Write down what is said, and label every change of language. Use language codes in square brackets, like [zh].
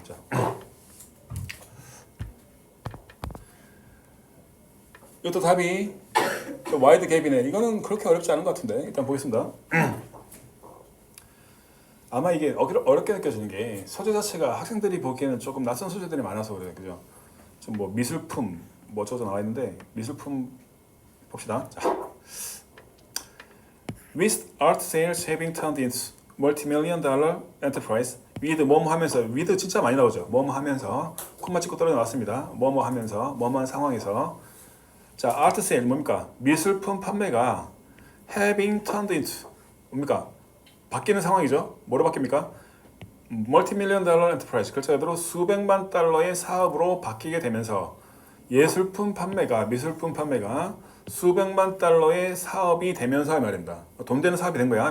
[ko] 자, 이것도 답이 와이드 갭이네. 이거는 그렇게 어렵지 않은 것 같은데 일단 보겠습니다. 아마 이게 어렵게 느껴지는 게 소재 자체가 학생들이 보기에는 조금 낯선 소재들이 많아서 그래요, 그죠? 지금 뭐 미술품 뭐 저저 나와 있는데 미술품 봅시다. [en] 자, with art sales having turned into multi-million-dollar enterprise, with [ko] 뭐뭐 하면서 with 진짜 많이 나오죠. 뭐뭐 하면서 콤마 찍고 떨어져 나왔습니다. 뭐뭐 하면서 뭐뭐한 상황에서 자, [en] art sale [ko] 뭡니까? 미술품 판매가 [en] having turned into [ko] 뭡니까? 바뀌는 상황이죠. 뭐로 바뀝니까? 멀티밀리언 달러 엔터프라이즈 글자 그대로 수백만 달러의 사업으로 바뀌게 되면서 예술품 판매가 미술품 판매가 수백만 달러의 사업이 되면서 말입니다. 돈 되는 사업이 된 거야.